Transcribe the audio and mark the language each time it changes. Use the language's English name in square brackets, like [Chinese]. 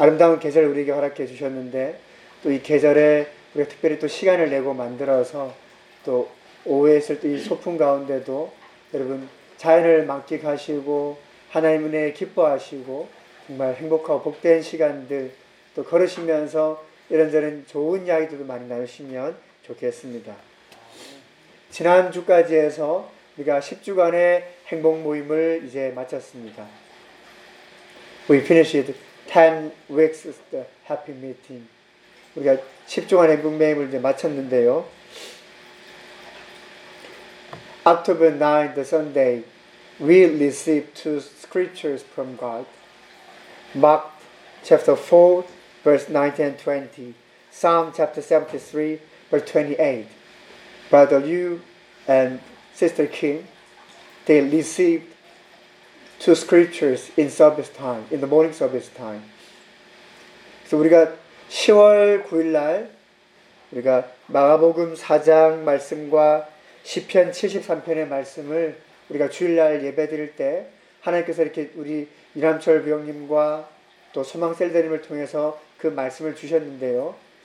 [Korean] 아름다운 계절을 우리에게 허락해 주셨는데 또 이 계절에 우리가 특별히 또 시간을 내고 만들어서 또 오후에 있을 때 이 소풍 가운데도 여러분 자연을 만끽하시고 하나님 은혜에 기뻐하시고 정말 행복하고 복된 시간들 또 걸으시면서 이런저런 좋은 이야기들도 많이 나누시면 좋겠습니다. 지난주까지 해서 우리가 10주간의 행복 모임을 이제 마쳤습니다. [English] We finished 10 weeks of the happy meeting. [Korean] 우리가 10주간의 행복 모임을 이제 마쳤는데요. [English] October 9th, the Sunday, we received two scriptures from God. Mark chapter 4, verse 19 and 20. Psalm chapter 73, verse 28. Brother Liu and Sister Kim, they received two scriptures in service time, in the morning service time. [Korean] So 우리가 10월 9일 날 우리가 마가복음 4장 말씀과 시편 73편의 말씀을 우리가 주일날 예배드릴 때 하나님께서 이렇게 우리 이남철 부형님과 또 소망셀더님을 통해서 그 말씀을 주셨는데요.